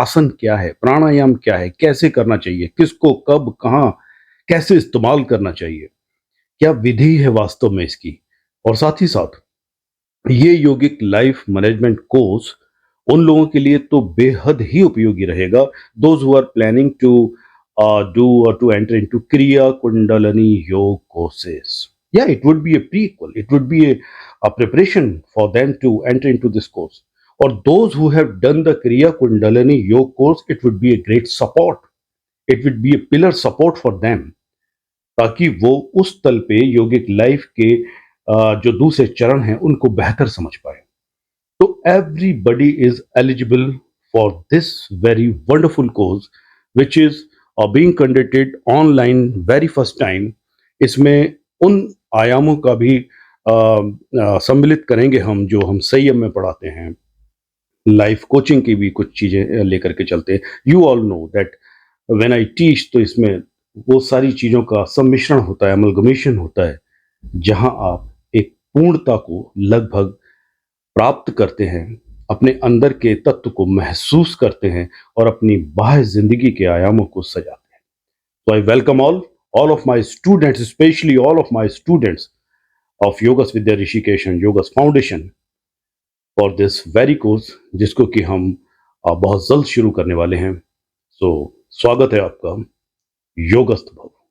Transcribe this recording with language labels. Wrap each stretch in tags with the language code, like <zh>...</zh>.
<hi>आसन क्या है, प्राणायाम क्या है, कैसे करना चाहिए, किसको कब कहाँ कैसे इस्तेमाल करना चाहिए, क्या विधि है वास्तव में इसकी। और साथ ही साथ ये यौगिक लाइफ मैनेजमेंट कोर्स उन लोगों के लिए तो बेहद ही उपयोगी रहेगा,</hi> <en>Those who are planning to do or to enter into Kriya Kundalini Yoga courses. Yeah, it would be a prequel. It would be a preparation for them to enter into this course. Or those who have done the Kriya Kundalini Yoga course, it would be a great support. It would be a pillar support for them.</en> <hi>ताकि वो उस तल पे योगिक life के जो दूसरे चरण हैं उनको बेहतर समझ पाए।</hi> <en>तो everybody is eligible for this very wonderful course which is being conducted online very first time.</en> <hi>इसमें उन आयामों का भी सम्मिलित करेंगे हम जो हम संयम में पढ़ाते हैं, लाइफ कोचिंग की भी कुछ चीज़ें लेकर के चलते हैं।</hi> <en>you all know that when I teach,</en> <hi>तो इसमें वो सारी चीज़ों का सम्मिश्रण होता है, अमलगमेशन होता है, जहां आप एक पूर्णता को लगभग प्राप्त करते हैं, अपने अंदर के तत्व को महसूस करते हैं, और अपनी बाह्य जिंदगी के आयामों को सजाते हैं।</hi> <en>So I welcome all of my students, especially all of my students of Yogas Vidya Rishikesh and Yogas Foundation for this very course,</en> <hi>जिसको कि हम बहुत जल्द शुरू करने वाले हैं।</hi> <en>So</en> <hi>स्वागत है आपका, योगस्थ भव।</hi>